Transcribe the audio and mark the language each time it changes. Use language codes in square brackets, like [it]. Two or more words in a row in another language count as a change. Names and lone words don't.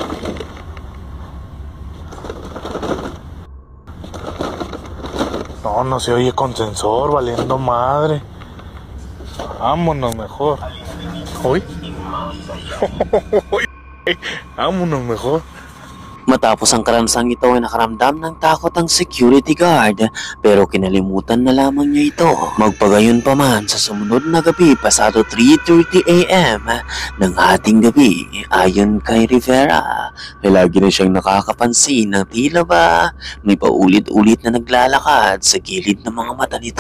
[es] No se oye con sensor, valiendo madre. Vámonos mejor. Uy. Vámonos mejor. [tl] Matapos ang karansang ito ay nakaramdam ng takot ang security guard pero kinalimutan na lamang niya ito. Magpagayon pa man sa sumunod na gabi pasado 3:30 AM ng ating gabi ayon kay Rivera ay lagi na siyang nakakapansin ng tila ba may paulit-ulit na naglalakad sa gilid ng mga mata nito.